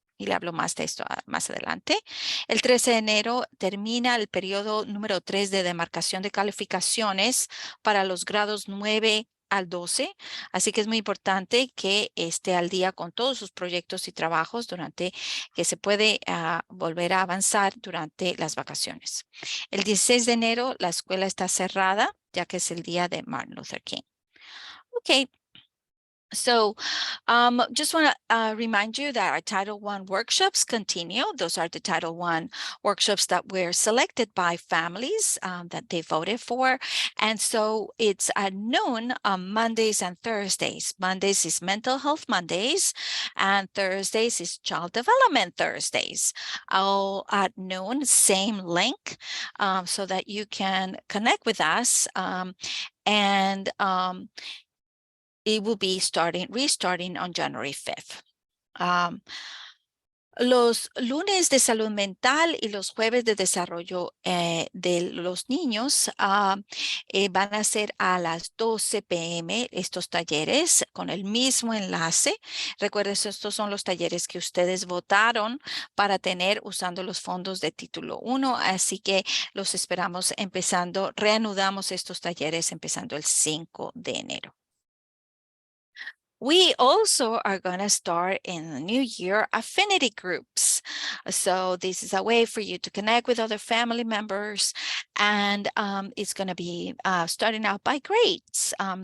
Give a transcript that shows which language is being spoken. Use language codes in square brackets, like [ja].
[es] y le hablo más de esto más adelante. El 13 de enero termina el periodo número 3 de demarcación de calificaciones para los grados 9 al 12, así que es muy importante que esté al día con todos sus proyectos y trabajos durante que se puede volver a avanzar durante las vacaciones. El 16 de enero la escuela está cerrada, ya que es el día de Martin Luther King. [en] Okay, so just want to remind you that our Title I workshops continue. Those are the Title I workshops that were selected by families that they voted for. And so it's at noon on Mondays and Thursdays. Mondays is Mental Health Mondays, and Thursdays is Child Development Thursdays. All at noon, same link, so that you can connect with us. And it will be restarting on January 5th. [es] Los lunes de salud mental y los jueves de desarrollo de los niños van a ser a las 12 p.m. estos talleres con el mismo enlace. Recuerden, estos son los talleres que ustedes votaron para tener usando los fondos de título 1. Así que los esperamos reanudamos estos talleres empezando el 5 de enero. [en] We also are going to start in the new year affinity groups. So this is a way for you to connect with other family members, and it's going to be starting out by grades.